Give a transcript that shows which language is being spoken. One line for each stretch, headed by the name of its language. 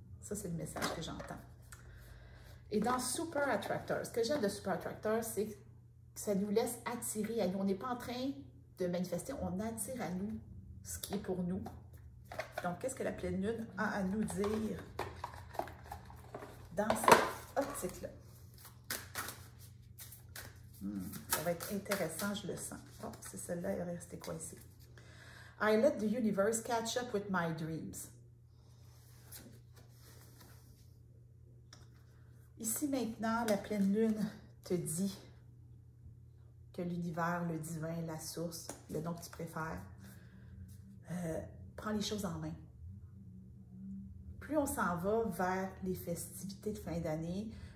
French: Ça, c'est le message que j'entends. Et dans Super Attractor, ce que j'aime de Super Attractor, c'est que ça nous laisse attirer à nous. On n'est pas en train de manifester, on attire à nous ce qui est pour nous. Donc, qu'est-ce que la pleine lune a à nous dire dans cette optique-là? Ça va être intéressant, je le sens. Oh, c'est celle-là, elle est restée coincée.
English: I let the universe catch up with my dreams.
French: Ici, maintenant, la pleine lune te dit que l'univers, le divin, la source, le nom que tu préfères, prend les choses en main. Plus on s'en va vers les festivités de fin d'année,